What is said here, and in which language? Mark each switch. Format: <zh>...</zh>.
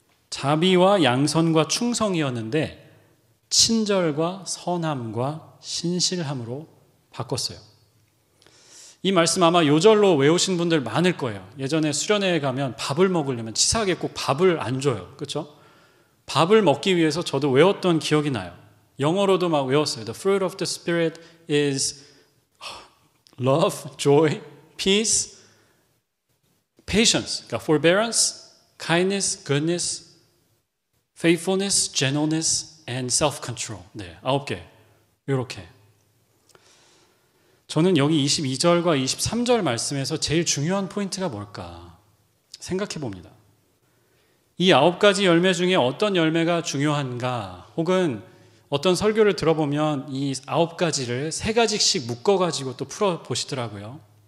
<ko>자비와 양선과 충성이었는데 친절과 선함과 신실함으로 바꿨어요. 이 말씀 아마 요절로 외우신 분들 많을 거예요. 예전에 수련회에 가면 밥을 먹으려면 치사하게 꼭 밥을 안 줘요. 그렇죠? 밥을 먹기 위해서 저도 외웠던 기억이 나요. 영어로도 막 외웠어요.</ko> <en>The fruit of the Spirit is love, joy, peace, patience,</en> <ko>그러니까</ko> <en>forbearance, kindness, goodness, faithfulness, gentleness, and self-control.</en> <ko>네, 9개. 이렇게. 저는 여기 22절과 23절 말씀에서 제일 중요한 포인트가 뭘까 생각해 봅니다. 이 9가지 열매 중에 어떤 열매가 중요한가, 혹은 어떤 설교를 들어보면 이 9가지를 3가지씩 묶어가지고 또 풀어보시더라고요.</ko>